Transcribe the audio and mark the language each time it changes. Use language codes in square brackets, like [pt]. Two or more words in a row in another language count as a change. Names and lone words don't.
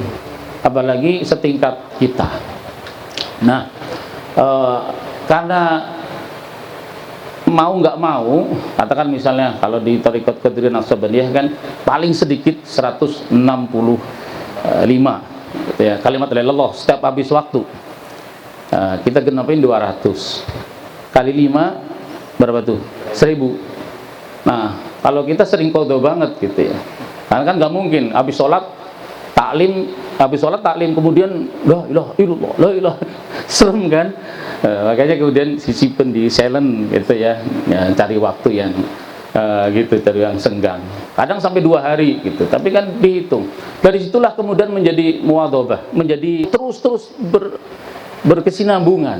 [id] Apalagi setingkat kita. Nah, karena mau nggak mau, katakan misalnya kalau di Thariqat Qadiriyah Naqsabandiyah kan paling sedikit 165 gitu ya, kalimat [ar] لا إله إلا الله [id] setiap habis waktu. Kita genapin 200 kali 5 berapa tuh? 1000. Nah, kalau kita sering qadha banget gitu ya, karena kan nggak mungkin habis sholat taklim kemudian [ar] لا إله إلا الله، لا إله, [id] serem kan? Makanya kemudian sisipen di silent gitu ya, cari waktu yang gitu, cari yang senggang. Kadang sampai 2 hari gitu, tapi kan dihitung. Dari situlah kemudian menjadi muwadhabah, menjadi terus berkesinambungan.